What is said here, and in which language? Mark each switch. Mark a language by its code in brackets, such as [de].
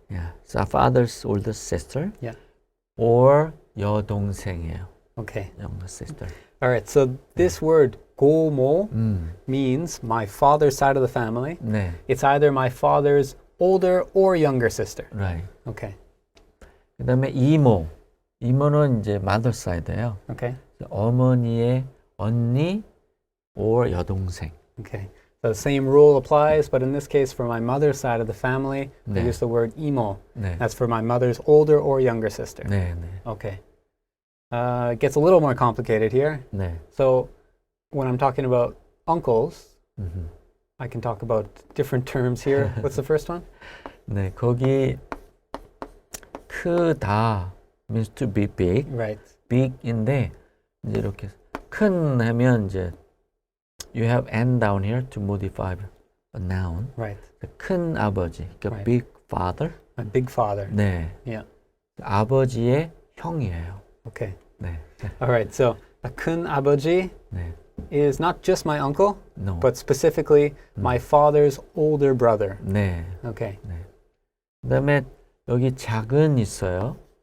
[en] Yeah. So father's older sister. Yeah. [ko] Or 여동생이에요. [en] Okay. younger sister. All right. So this word 고모 음, means my father's side of the family. [ko] 네, [en] It's either my father's older or younger sister. right. Okay. [ko] 그다음에 이모, 이모는 이제 mother side 예요. [en] Okay. [ko] 어머니의 언니 or 여동생. [en] Okay. So the same rule applies, but in this case, for my mother's side of the family, we [ko] 네. [en] use the word imo. [ko] 네, [en] That's for my mother's older or younger sister. [ko] 네, 네, [en] Okay. It gets a little more complicated here. [ko] 네. [en] So when I'm talking about uncles, 음흠. I can talk about different terms here. What's the first one? 네, 거기 크다 means to be big, Right. big인데 이제 이렇게 큰 하면 이제 you have n down here to modify a noun. Right. [ko] 큰 아버지, 그러니까 [en] Right. big father. My big father. [ko] 네, [en] Yeah. [ko] 아버지의 형이에요. [en] Okay. [ko] 네, [en] All right. So a 큰 아버지 [ko] 네, [en] is not just my uncle, no. but specifically my father's older brother. [ko] 네, [en] Okay. [ko] 네. 그다음에 여기 작은 있어요.